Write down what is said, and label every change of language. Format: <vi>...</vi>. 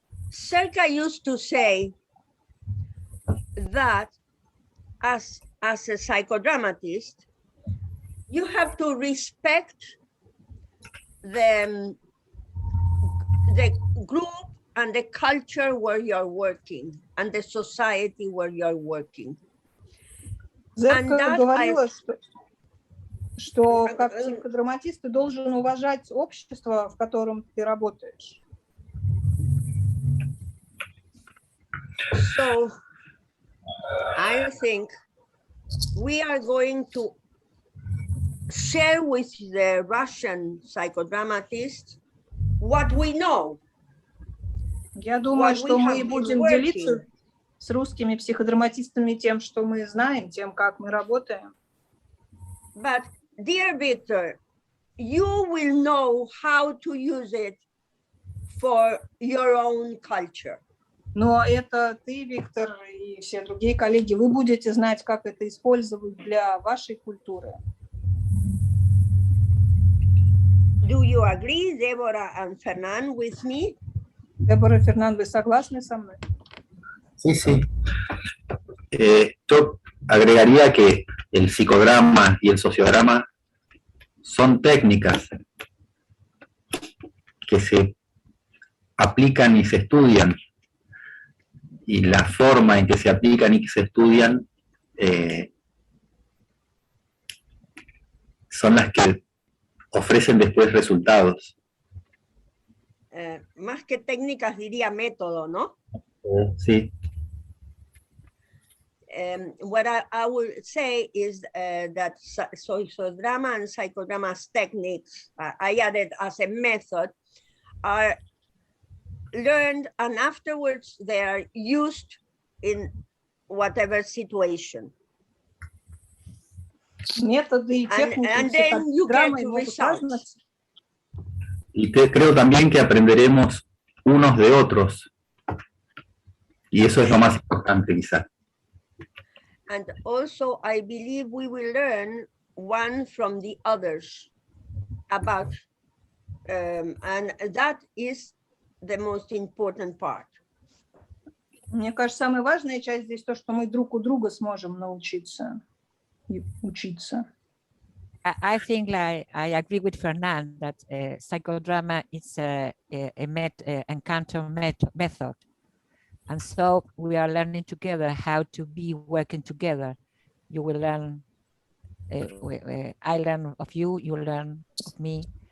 <en>Serka used to say that as a psychodramatist, you have to respect the group and the culture where you're working and the society where you're working.</en> <ru>Зерка говорила, что как психодраматист ты должен уважать общество, в котором ты работаешь.</ru> <en>So I think we are going to share with the Russian psychodramatists what we know.</en> <ru>Я думаю, что мы будем делиться с русскими психодраматистами тем, что мы знаем, тем, как мы работаем.</ru> <en>But, dear Victor, you will know how to use it for your own culture.</en> <ru>Но это ты, Виктор, и все другие коллеги, вы будете знать, как это использовать для вашей культуры.</ru> <en>Do you agree, Debora and Fernand, with me?</en> <ru>Дебора, Фернан, вы согласны со мной?</ru> <es>Sí, sí. Yo agregaría que el psicodrama y el sociodrama son técnicas que se aplican y se estudian, y la forma en que se aplican y que se estudian son las que ofrecen después resultados. Más que técnicas diría método, ¿no? Sí.</es> <en>What I would say is that sociodrama and psychodrama's techniques, I added as a method, are learned, and afterwards they are used in whatever situation.</en> <ru>Методы и техники</ru> <en>And then you get</en> <ru>психодрамы могут</ru> <en>results.</en> <ru>разниться.</ru> <es>Y creo también que aprenderemos unos de otros. Y eso es lo más importante, quizás.</es> <en>And also, I believe we will learn one from the others about, and that is the most important part.</en> <ru>Мне кажется, самая важная часть здесь то, что мы друг у друга сможем научиться и учиться.</ru> <en>I think like I agree with Fernand that psychodrama is a encounter method. And so we are learning together how to be working together. You will learn, I learn of you, you learn of me.</en>